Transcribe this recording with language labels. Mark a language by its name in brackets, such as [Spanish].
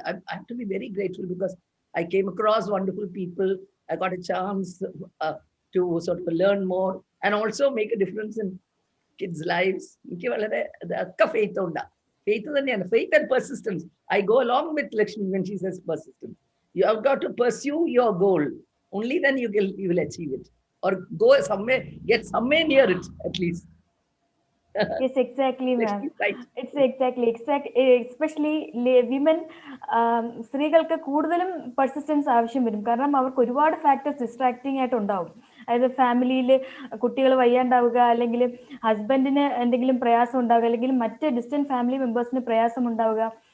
[English] I have to be very grateful because I came across wonderful people. I got a chance to sort of learn more and also make a difference in kids' lives. [Malayalam] എനിക്ക് വളരെ faith ഉണ്ട്. Faith തന്നെയാണ്. [English] Faith and persistence. I go along with Lakshmi when she says persistence. You have got to pursue your goal. Only then you will achieve it, or go somewhere, get somewhere near it at least. Yes, exactly, ma'am. Right. It's exactly, especially women, [Malayalam] സ്ത്രീകൾക്ക് കൂടുതലും persistence ആവശ്യം വരും. കാരണം അവർക്ക് ഒരുപാട് factors distracting ആയിട്ട് ഉണ്ടാവും. അതായത് ഫാമിലിയിൽ കുട്ടികൾ വയ്യാണ്ടാവുക, അല്ലെങ്കിൽ ഹസ്ബൻഡിന് എന്തെങ്കിലും പ്രയാസം ഉണ്ടാവുക, അല്ലെങ്കിൽ മറ്റ് ഡിസ്റ്റന്റ് ഫാമിലി മെമ്പേഴ്സിന് പ്രയാസം ഉണ്ടാവുക.